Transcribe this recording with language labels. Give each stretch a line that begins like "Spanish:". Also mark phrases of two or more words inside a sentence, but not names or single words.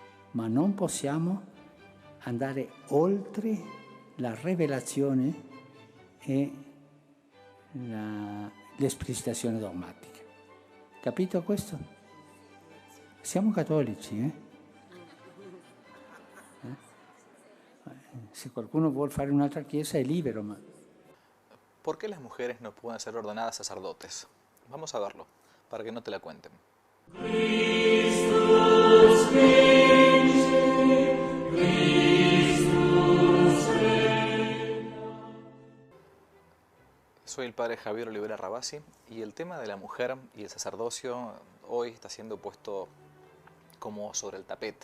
Italian: ma non possiamo andare oltre la rivelazione e l'esplicitazione dogmatica. Capito questo? Siamo cattolici, eh? Se qualcuno vuole fare un'altra chiesa è libero, ma
Spanish: ¿Por qué las mujeres no pueden ser ordenadas sacerdotes? Vamos a verlo, para que no te la cuenten. Soy el padre Javier Olivera Rabasi y el tema de la mujer y el sacerdocio hoy está siendo puesto como sobre el tapete.